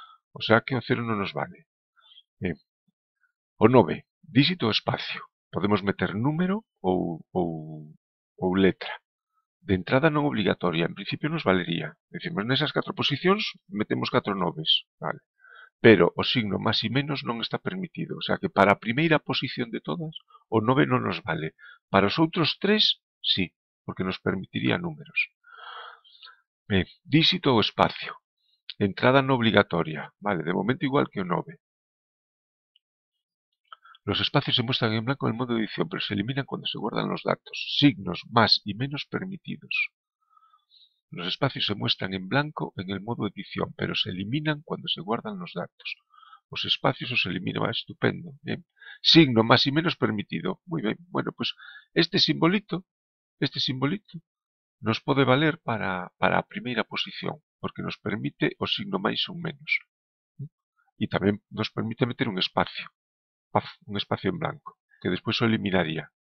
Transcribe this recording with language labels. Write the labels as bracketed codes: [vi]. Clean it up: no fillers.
[gl] O sea que o cero non nos vale. Ben, o 9, díxito ou espacio. Podemos meter número ou letra. De entrada non obrigatoria, en principio nos valería. Decimos, nesas 4 posicións metemos 4 noves, vale. Pero o signo más e menos non está permitido. O sea que para a primeira posición de todas, o 9 non nos vale. Para os outros 3, sí, porque nos permitiría números. Ben, díxito ou espacio. Entrada non obligatoria. Vale, de momento igual que o 9. [es] Los espacios se muestran en blanco en el modo de edición, pero se eliminan cuando se guardan los datos. Signos más y menos permitidos. Los espacios se muestran en blanco en el modo edición, pero se eliminan cuando se guardan los datos. [gl] Os espacios os eliminan. Estupendo. [es] Bien. Signo más y menos permitido. Muy bien. [gl] Bueno, pues este simbolito nos pode valer para a primeira posición, porque nos permite o signo máis ou menos. E tamén nos permite meter un espacio en blanco, que despois o eliminaría.